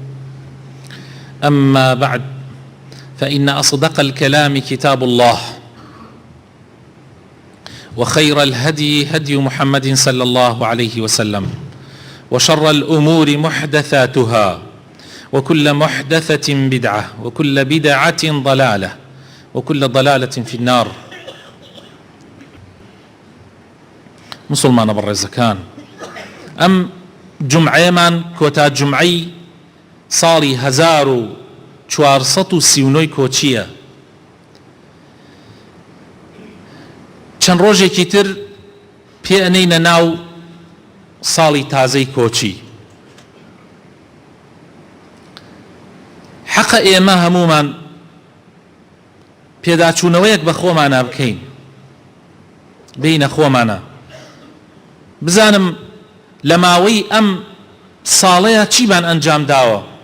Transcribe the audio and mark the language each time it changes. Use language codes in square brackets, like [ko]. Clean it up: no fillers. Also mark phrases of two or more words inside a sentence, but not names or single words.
[ar] أما بعد، فإن أصدق الكلام كتاب الله، وخير الهدي هدي محمد صلى الله عليه وسلم، وشر الأمور محدثاتها، وكل محدثة بدعة، وكل بدعة ضلالة، وكل ضلالة في النار. [ckb] مسلمان برزكان، أم جمعي من كوتا جمعي صالي 1439 کۆچیە. چەند ڕۆژێکی تر پێ ئەنەینە ناو ساڵی تازەی کۆچی. حەقە ئێمە هەمومان پێداچوونەوەیەک بە خۆمانە بکەین، بینە خۆمانە بزانم لە ماوەی ئەم ساڵەیە چیمان ئەنجام داوە،